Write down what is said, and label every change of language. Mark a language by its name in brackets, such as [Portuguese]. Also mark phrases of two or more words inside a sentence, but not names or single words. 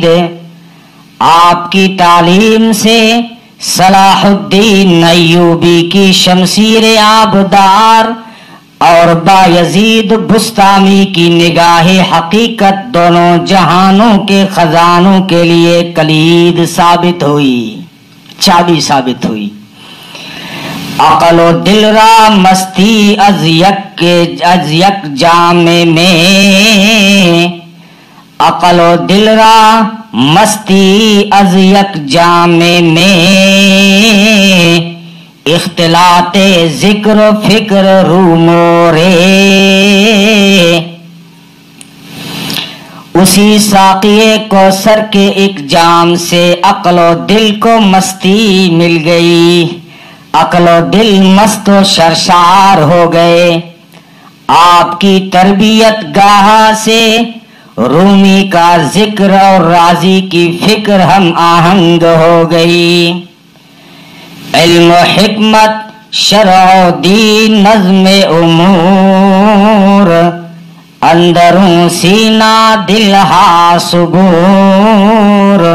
[Urdu] آپ کی تعلیم سے صلاح الدین ایوبی کی شمشیر آبدار اور بایزید بستامی کی نگاہ حقیقت دونوں جہانوں کے خزانوں کے لیے کلید ثابت ہوئی، چابی ثابت ہوئی۔ [Persian] عقل و دل را مستی از یک جام میں، عقل و دل را مستی از یک جام میں، اختلاط ذکر و فکر رومورے۔ [Urdu] اسی ساقی کوثر کے ایک جام سے عقل و دل کو مستی مل گئی، عقل و دل مست و سرشار ہو گئے۔ آپ کی تربیت گاہ سے رومی کا ذکر اور راضی کی فکر ہم آہنگ ہو گئی۔ [Persian] علم و حکمت شرع و دین نظم امور، اندروں سینہ دل ہا صبور۔